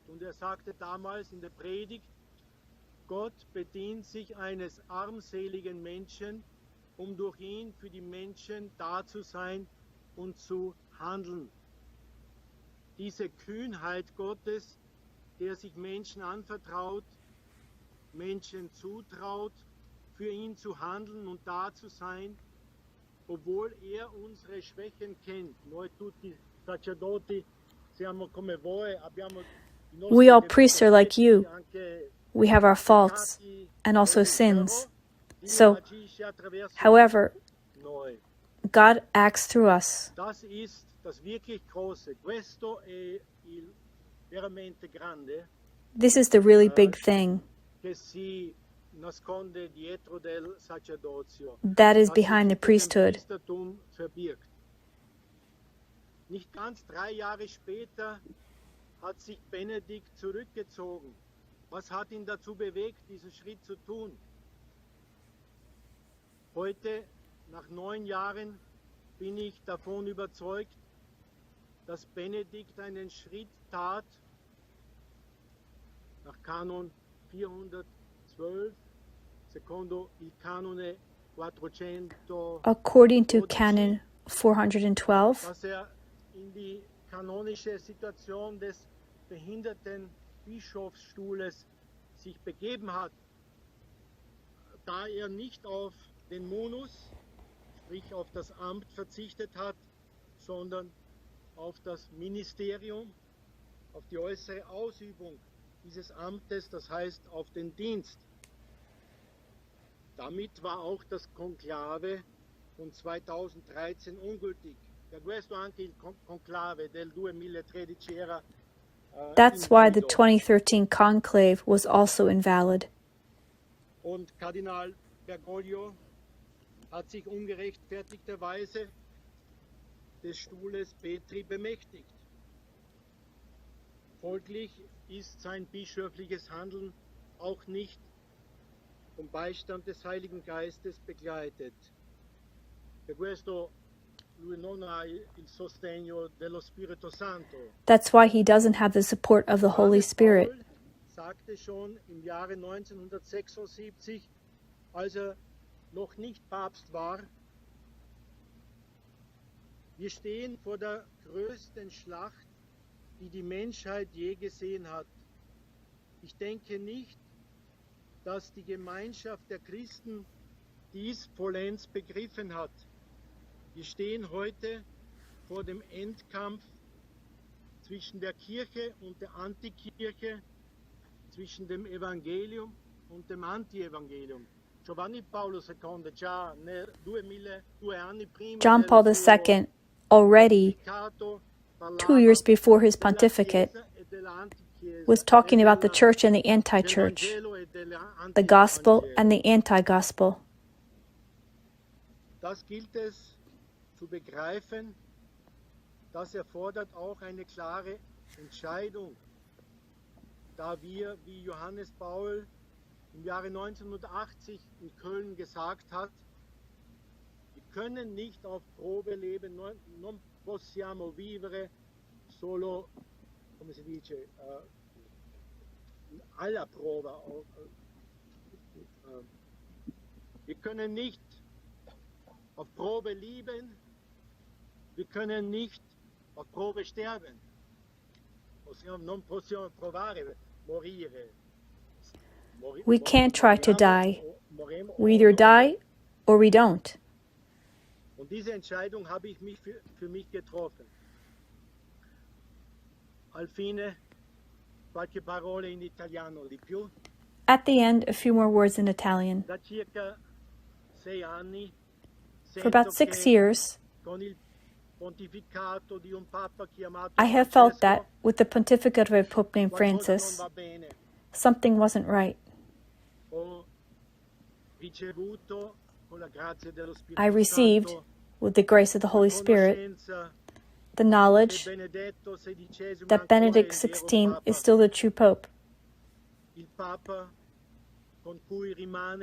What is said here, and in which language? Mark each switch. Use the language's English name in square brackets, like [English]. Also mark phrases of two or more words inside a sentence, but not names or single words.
[German] Und er sagte damals in der Predigt, Gott bedient sich eines armseligen Menschen, um durch ihn für die Menschen da zu sein und zu handeln. Diese Kühnheit Gottes, der sich Menschen anvertraut, Menschen zutraut, für ihn zu handeln und da zu sein, obwohl er unsere Schwächen kennt. [Italian] Noi tutti sacerdoti siamo come voi, abbiamo i nostri [English] We all priests are like you. [Italian] anche [English] We have our faults and also sins. So, however, [Italian] noi. [English] God acts through us. [German] Das ist das wirklich Große. [Italian] Questo è il veramente grande [English] This is the really big thing [Italian] che si nasconde dietro del sacerdozio. [English] that is [German] Was sich [English] behind the [German] hinter dem [English] priesthood. [German] Priestertum verbirgt. Nicht ganz 3 Jahre später hat sich Benedikt zurückgezogen. Was hat ihn dazu bewegt, diesen Schritt zu tun? Heute, nach 9 Jahren, bin ich davon überzeugt, dass Benedikt einen Schritt tat, nach Kanon 412, [Italian] secondo il canone 400, [English] According to Canon 412, [German] dass in die kanonische Situation des behinderten Bischofsstuhles sich begeben hat, da er nicht auf den Munus, sprich auf das Amt verzichtet hat, sondern auf das Ministerium, auf die äußere Ausübung dieses Amtes, das heißt auf den Dienst. Damit war auch das Konklave von 2013 ungültig. [Italian] Per questo anche il conclave del 2013 era [English] that's why the [Italian] invalido. [English] 2013 conclave was also invalid. [German] Und Kardinal Bergoglio hat sich ungerechtfertigterweise des Stuhles Petri bemächtigt. Folglich ist sein bischöfliches Handeln auch nicht vom Beistand des Heiligen Geistes begleitet. [Italian] Per questo lui non ha il sostegno dello Spirito Santo. [English] That's why he doesn't have the support of the Holy Spirit. [German] Paul sagte schon im Jahre 1976, als er noch nicht Papst war, wir stehen vor der größten Schlacht, die die Menschheit je gesehen hat. Ich denke nicht, dass die Gemeinschaft der Christen dies vollends begriffen hat. Wir stehen heute vor dem Endkampf zwischen der Kirche und der Antikirche, zwischen dem Evangelium und dem Anti-Evangelium. [Italian] Giovanni Paolo II già nel 2 anni prima [English] John Paul II, already 2 years before his pontificate, was talking about the church and the anti-church, the gospel and the anti-gospel. [German] Das gilt es zu begreifen. Das erfordert auch eine klare Entscheidung, da wir, wie Johannes Paul im Jahre 1980 in Köln gesagt hat, wir können nicht auf Probe leben, [Italian] non possiamo vivere solo, come si dice, alla prova. [German] Wir können nicht auf Probe lieben, wir können nicht auf Probe sterben. [Italian] Non possiamo provare, morire. [English] We can't try to die. We either die or we don't. [German] Und diese Entscheidung habe ich für mich getroffen. [Italian] Alfine, qualche parole in italiano di più. [English] At the end, a few more words in Italian. [Italian] Da circa 6 anni, [English] For about 6 years, [Italian] con il pontificato di un papa chiamato [English] I have felt that, with the pontificate of a pope named Francis, something wasn't right. [Italian] Ho ricevuto, con la grazia dello Spirito [English] I received, [Italian] Santo, [English] with the grace of the Holy Spirit, [Italian] conoscenza [English] the knowledge [Italian] che Benedetto XVI [English] that Benedict [Italian] ancora è il vero [English] XVI [Italian] Papa, [English] is still the true pope, [Italian] il Papa con cui rimane